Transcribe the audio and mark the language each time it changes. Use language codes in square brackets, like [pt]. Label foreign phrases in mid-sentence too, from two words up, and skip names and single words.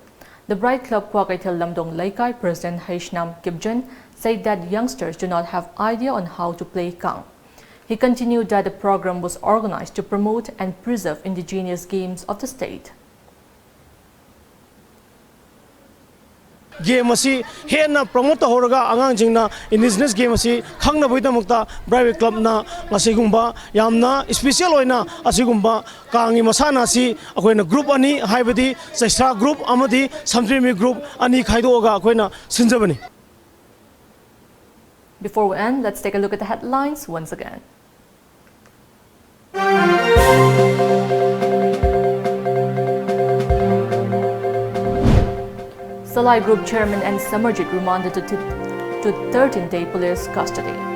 [en] The Bright Club Kwakaitel Lamdong Laikai President Haishnam Kipjan said that youngsters do not have idea on how to play Kang. He continued that the program was organized to promote and preserve indigenous games of the state. [mni] Game asi hena promote horaga angang jingna [en] indigenous game [mni] asi khangna boida mukta [en] private club [mni] na asigumba yamna special oina asigumba kangi masana si akoina group ani haibadi JESSIA group amadi samtrimi group ani khaidoga akoina sinjabani. [en] Before we end, let's take a look at the headlines once again. Salai Group Chairman and Samarjit remanded to 13-day police custody.